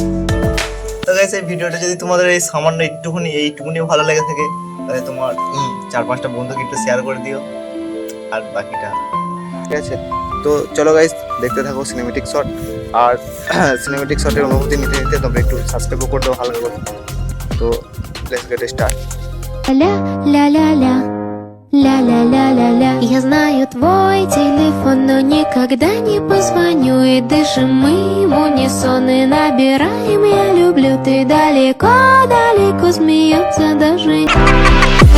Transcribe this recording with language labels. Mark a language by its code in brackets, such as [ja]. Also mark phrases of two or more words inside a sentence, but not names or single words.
[bn] তো গাইস, এই ভিডিওটা যদি তোমাদের এই সামান্য এইটুকুনি ভালো লেগে থাকে, তাহলে তোমার 4-5টা বন্ধুকে একটু শেয়ার করে দিও, আর বাকিটা, ঠিক আছে? তো চলো গাইস, দেখতে থাকো [en] cinematic shot. [bn] আর সিনেমেটিক শটের অনুভূতি নিতে নিতে তোমরা একটু সাবস্ক্রাইবও করে দাও হালকা করে। [en] তো let's get start. Ля, ля, ля, ля, ля, ля, ля, ля, ля. [ru] Я знаю твой телефон, но никогда не позвоню. И дышим мы в унисон и набираем. Я люблю, ты далеко, далеко смеется даже.